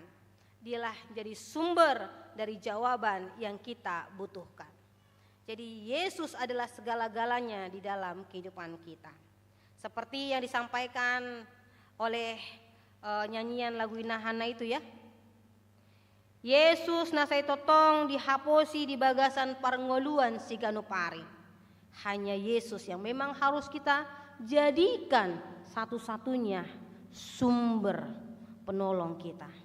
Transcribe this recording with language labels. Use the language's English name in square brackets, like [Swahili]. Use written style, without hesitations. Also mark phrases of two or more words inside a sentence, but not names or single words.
[Indonesian] Dialah menjadi sumber dari jawaban yang kita butuhkan. Jadi Yesus adalah segala-galanya di dalam kehidupan kita. Seperti yang disampaikan oleh nyanyian lagu Inahana itu ya. [Batak Toba] Yesus nasai totong dihaposi di bagasan parngoluan si ganupari. [Indonesian] Hanya Yesus yang memang harus kita jadikan satu-satunya sumber penolong kita.